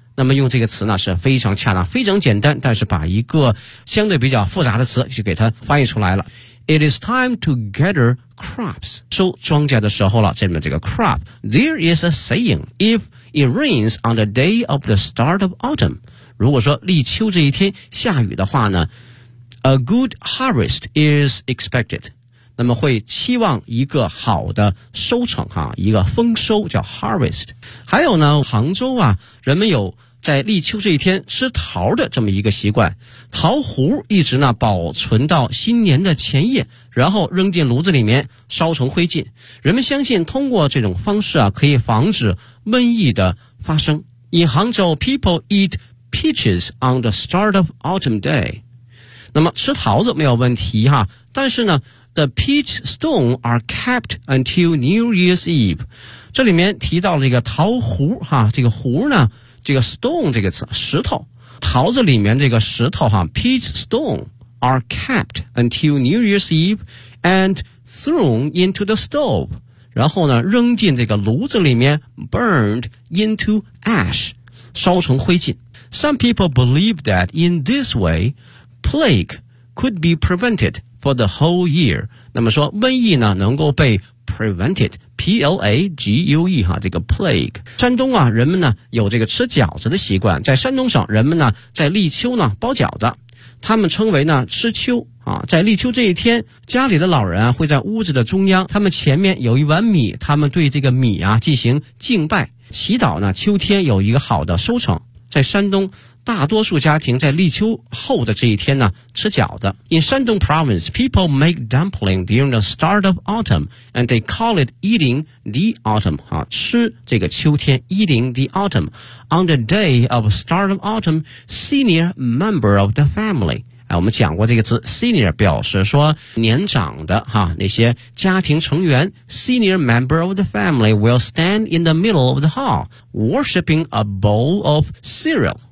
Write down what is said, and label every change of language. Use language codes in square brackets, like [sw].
[zh] 那么用这个词呢是非常恰当，非常简单，但是把一个相对比较复杂的词就给它翻译出来了。 [en] It is time to gather crops. [zh] 收庄稼的时候了，这里面这个 [en] crop. There is a saying, if it rains on the day of the start of autumn, [zh] 如果说立秋这一天下雨的话呢， [en] a good harvest is expected. [zh] 那么会期望一个好的收成哈，一个丰收叫 harvest。还有呢，杭州啊，人们有在立秋这一天吃桃的这么一个习惯，桃核一直呢保存到新年的前夜，然后扔进炉子里面烧成灰烬。人们相信通过这种方式啊，可以防止瘟疫的发生。 [en] In Hangzhou, people eat peaches on the start of autumn day。 [zh] 那么吃桃子没有问题哈，但是呢。 [en] The peach stone are kept until New Year's Eve. [zh] 这里面提到了这个桃核哈，这个核呢，这个 stone 这个词，石头，桃子里面这个石头哈 ， [en] peach stone are kept until New Year's Eve and thrown into the stove. [zh] 然后呢，扔进这个炉子里面 ， [en] burned into ash, [zh] 烧成灰烬。 [en] Some people believe that in this way, plague could be prevented. For the whole year, [zh] 那么说瘟疫呢能够被 prevented, P-L-A-G-U-E, 哈，这个 plague. 山东啊，人们呢有这个吃饺子的习惯，在山东省人们呢在立秋呢包饺子，他们称为呢吃秋啊。在立秋这一天，家里的老人啊会在屋子的中央，他们前面有一碗米，他们对这个米啊进行敬拜，祈祷呢秋天有一个好的收成。在山东大多数家庭在立秋后的这一天呢吃饺子。 [en] In Shandong province, people make dumpling during the start of autumn, and they call it eating the autumn, [zh] 啊，吃这个秋天 [en] eating the autumn. On the day of start of autumn, senior member of the family, [zh] 我们讲过这个词 senior 表示说年长的哈，那些家庭成员 [en] senior member of the family will stand in the middle of the hall, worshipping a bowl of cereal.